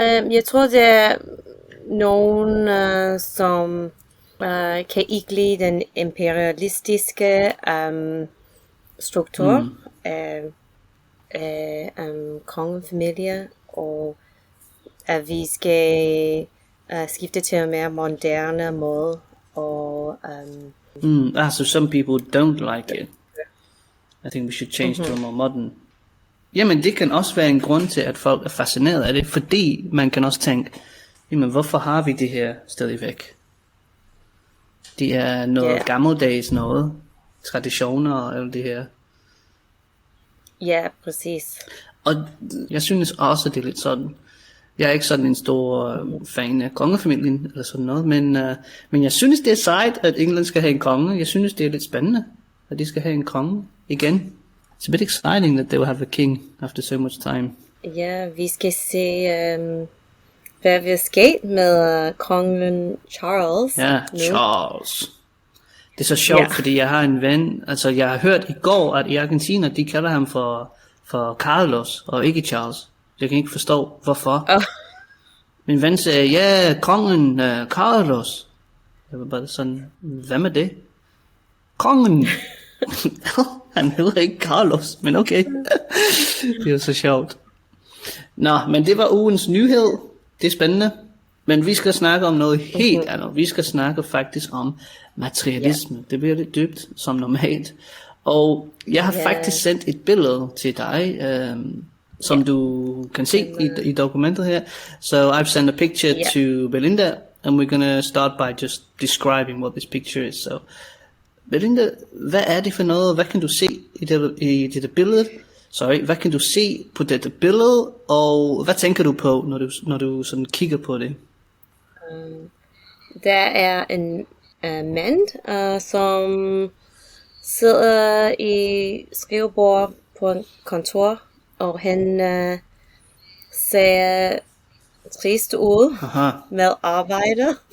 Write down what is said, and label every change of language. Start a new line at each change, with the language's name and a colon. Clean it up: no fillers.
Danish: Jeg tror, det er nogen, som kan ikke lide den imperialistiske struktur af kongefamilie, og at vi skal skifte til en mere moderne måde. Og,
English: so some people don't like it. I think we should change to a more modern.
Danish: Jamen det kan også være en grund til, at folk er fascineret af det, fordi man kan også tænke, jamen hvorfor har vi det her stadigvæk? Det er noget gammeldags noget, traditioner og alt det her. Ja, præcis. Og jeg synes også, det er lidt sådan. Jeg er ikke sådan en stor fan af kongefamilien eller sådan noget, men jeg synes, det er sejt, at England skal have en konge. Jeg synes, det er lidt spændende, at de skal have en konge igen.
English: It's a bit exciting that they will have a king after so much time.
Danish: Ja, vi skal se, hvad vil ske med kongen Charles. Ja, nu. Charles. Det er så sjovt, fordi jeg har en ven, altså jeg har hørt i går, at i Argentina, de kalder ham for Carlos, og ikke Charles. Jeg kan ikke forstå, hvorfor. Min ven sagde, ja, kongen Carlos. Jeg var bare sådan, hvad med det? Kongen! Han hedder ikke Carlos, men okay. Det er jo så sjovt. Nå, men det var ugens nyhed. Det er spændende. Men vi skal snakke om noget helt andet. Vi skal snakke faktisk om materialisme. Det bliver lidt dybt, som normalt. Og jeg har faktisk sendt et billede til dig, som du kan se i dokumentet her.
English: So I've sent a picture to Belinda, and we're gonna start by just describing what this picture is.
Danish: So, Belinda, hvad er det for noget? Hvad kan du se i dette billede? Hvad kan du se på dette billede, og hvad tænker du på, når du sådan kigger på det? Der er en mand, som sidder i skrivebord på en kontor, og han ser trist ud med arbejde.